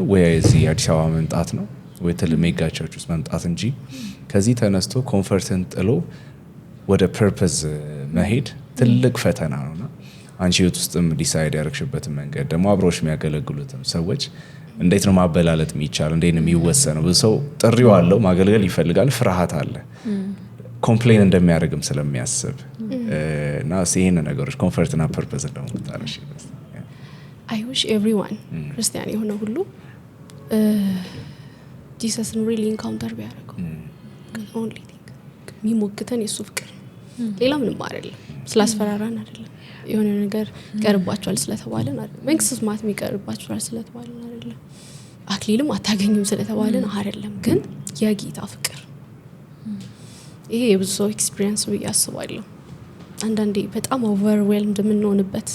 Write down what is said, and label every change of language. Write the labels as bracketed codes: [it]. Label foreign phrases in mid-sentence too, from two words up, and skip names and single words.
[am] ወይ እዚህ አዲስ አበባ መምጣት ነው ወይ ሜጋ ቸርች ውስጥ መምጣት እንጂ ከዚህ ተነስቶ ኮንፈርትን ጥሎ ወደ ፐርፐዝ መሄድ ትልቅ ፈተና ነውና አንቺ ህይወት ውስጥም ዲሳይድ ያደረግሽበትን መንገድ ደግሞ አብሮሽ የሚያገለግሉትም ሰዎች እንዴት ነው ማበላለጥ የሚቻል? እንዴት ነው የሚወሰነው? ብዙ ሰው ጥሪው አለው፣ ማገልገል ይፈልጋል፣ ፍርሃት አለ፣ ኮምፕሌን እንደሚያደርግም ስለሚያስብ እና ይሄን ነገሮች ኮንፈርትና ፐርፐዝ እንደሆነ ታረሽ [en] I wish everyone [am] ክርስቲያን የሆነ ሁሉ [en] Jesus really encounter [am] ቢያደርገው። only thing የሚሞግተን የሱ ፍቅር ሌላ ምንም አይደለም። ስላስፈራራን አይደለም። የሆነ ነገር ይቀርባቸዋል ስለተባለን አይደለም። መንግስት ማት የሚቀርባቸዋል ስለተባለን አይደለም። አክሊልም አታገኙም ስለተባለን አይደለም። ግን የጌታ ፍቅር ይሄ የብዙ ሰው ኤክስፒሪየንስ ብዬ አስባለሁ። አንዳንዴ በጣም ኦቨርዌልምድ የምንሆንበት